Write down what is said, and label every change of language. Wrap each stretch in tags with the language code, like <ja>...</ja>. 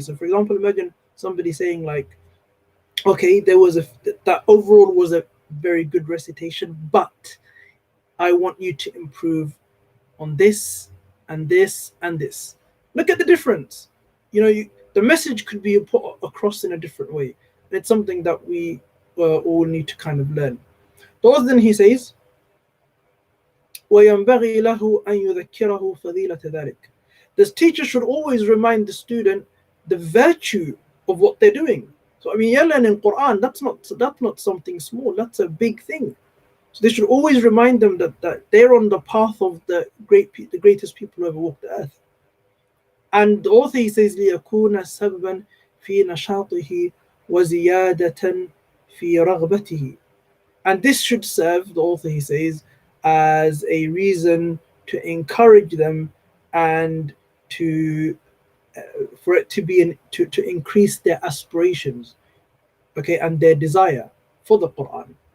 <en>So for example, imagine somebody saying like, okay, that overall was a very good recitation, but I want you to improve on this and this and this. Look at the difference. The message could be put across in a different way. And it's something that we all need to kind of learn. Then he says,</en> <ar>وَيَنْبَغِي لَهُ أَنْ يُذَكِّرَهُ فَضِيلَةَ ذَلِكَ.</ar> <en>This teacher should always remind the student the virtue of what they're doing. So you're learning Quran, that's not something small, that's a big thing. So they should always remind them that they're on the path of the greatest people who ever walked the earth. And the author, he says,</en> <ar>لِيَكُونَ سَبَبًا فِي نَشَاطِهِ وَزِيَادَةً فِي رَغْبَتِهِ.</ar> <en>And this should serve, the author, he says, as a reason to encourage them and for it to be to increase their aspirations, okay, and their desire for the Quran.</en>